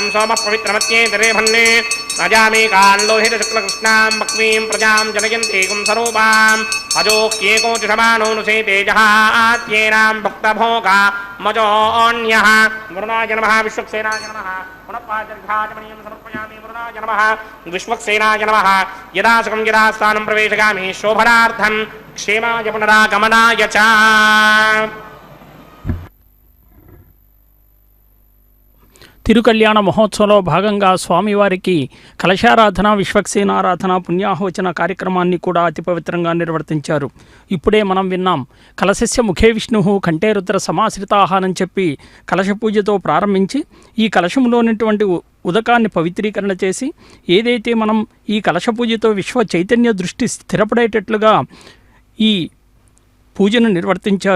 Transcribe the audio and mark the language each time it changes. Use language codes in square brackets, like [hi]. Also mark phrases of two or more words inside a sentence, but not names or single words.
[sa] सोमः पवित्रमत्येतरेभन्ने अजामेकान् लोहितशुक्लकृष्णां मक्वीं प्रजां जनयन्तीगुं स्वरूपाम् अजोह्येको जुषमानोऽनुसेते जहात्येनां भक्तभोगा मजोऽन्यः वरुणाय नमः विश्वक्सेनाय नमः पुनःपाचर्घाचमनीयं समर्पयामि वरुणाय नमः विश्वक्सेनाय नमः यदा सुखं यदा स्थानं प्रवेशयामि शोभनार्थं क्षेमाय पुनरागमनाय च [te] తిరుకళ్యాణ మహోత్సవంలో భాగంగా స్వామివారికి కలశారాధన విశ్వక్సేనారాధన పుణ్యాహోచన కార్యక్రమాన్ని కూడా అతి పవిత్రంగా నిర్వర్తించారు. ఇప్పుడే మనం విన్నాం [sa] కలశస్య ముఖే విష్ణు కంఠే రుద్ర [te] సమాశ్రితాహారని చెప్పి కలశ పూజతో ప్రారంభించి ఈ కలశంలోనిటువంటి ఉదకాన్ని పవిత్రీకరణ చేసి ఏదైతే మనం ఈ కలశ పూజతో విశ్వ చైతన్య దృష్టి స్థిరపడేటట్లుగా ఈ పూజను నిర్వర్తించారు.